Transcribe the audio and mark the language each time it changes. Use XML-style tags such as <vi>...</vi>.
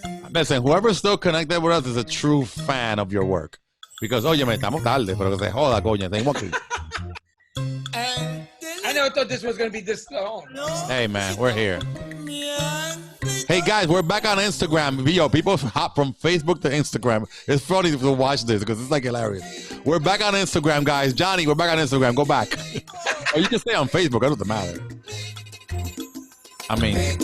<en>Listen, whoever's still connected with us is a true fan of your work. Because,</en> <es>oye, me estamos tarde, pero que se joda, coño, tenemos aquí.</es> <en>I never thought this was going to be this long. Hey, man, we're here. Hey, guys, we're back on Instagram. Yo, people hop from Facebook to Instagram. It's funny to watch this because it's like hilarious. We're back on Instagram, guys. Johnny, we're back on Instagram. Go back. Or you can stay on Facebook. It doesn't matter. I mean.</en>